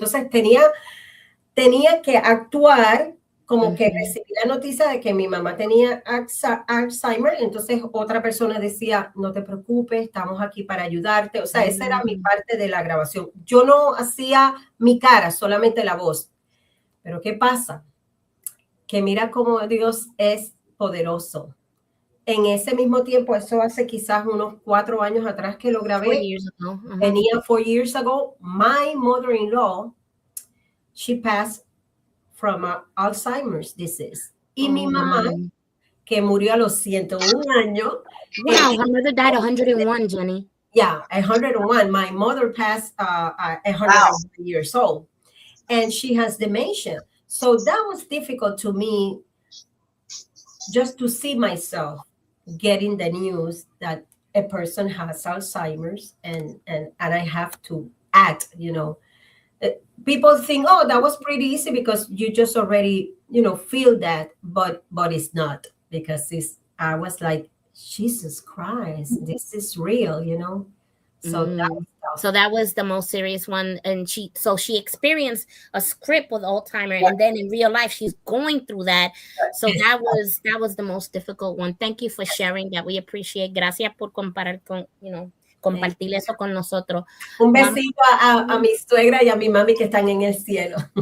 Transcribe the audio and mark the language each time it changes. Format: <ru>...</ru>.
<es>Entonces tenía que actuar como que recibí la noticia de que mi mamá tenía Alzheimer, entonces otra persona decía, no te preocupes, estamos aquí para ayudarte. O sea, esa era mi parte de la grabación. Yo no hacía mi cara, solamente la voz. Pero ¿qué pasa? Que mira cómo Dios es poderoso. En ese mismo tiempo, eso hace quizás unos 4 años atrás que lo grabé.</es> <en>4 years ago.</en> <es>Venía</es> <en>4 years ago. My mother-in-law, she passed from Alzheimer's disease.</en> <es>Y mi mamá, que murió a los 101 años.</es> <en>Wow, her mother died 101, Jenny. Yeah, 101. My mother passed 101 years old. And she has dementia. So that was difficult to me just to see myself getting the news that a person has Alzheimer's and I have to act, you know. People think, oh, that was pretty easy because you just already, you know, feel that, but it's not, because I was like, Jesus Christ, this is real, you know. So that was the most serious one, and she experienced a script with Alzheimer, and then in real life she's going through that. So that was the most difficult one. Thank you for sharing that. We appreciate.</en> <es>Gracias por compartir eso con nosotros. Un besito a mi suegra y a mi mami que están en el cielo.</es>